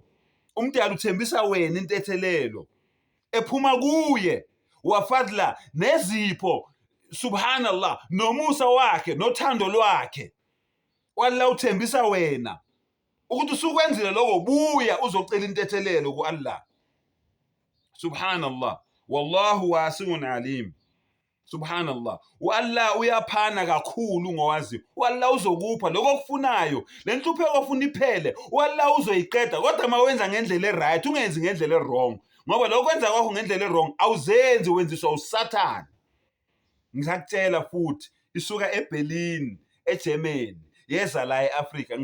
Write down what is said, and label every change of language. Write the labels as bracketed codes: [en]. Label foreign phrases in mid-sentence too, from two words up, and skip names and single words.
[zu] Umdali uthembisa wena intethelelo ephuma kuye, wafadla nezipho, subhanallah, nomusa wakhe nothando lwakhe. Wallah uthembisa wena ukuthi usukwenzile lokho, buya uzocela intethelelo kuAllah. [ar] سبحان الله، والله واسع عليم. [zu] Subhanallah, uAllah uyaphana kakhulu ngowazi. uAllah uzokupha lokho okufunayo. Le nhlupheko ofuna iphele, uAllah uzoyiqeda kodwa mawenza ngendlela eright, ungenzi ngendlela errong. Ngoba lokho kwenza kwakho ngendlela errong awuzenzi, wenziswa uSathane. Ngisakutshela futhi isuka eBerlin, eGermany, yeza la eAfrika.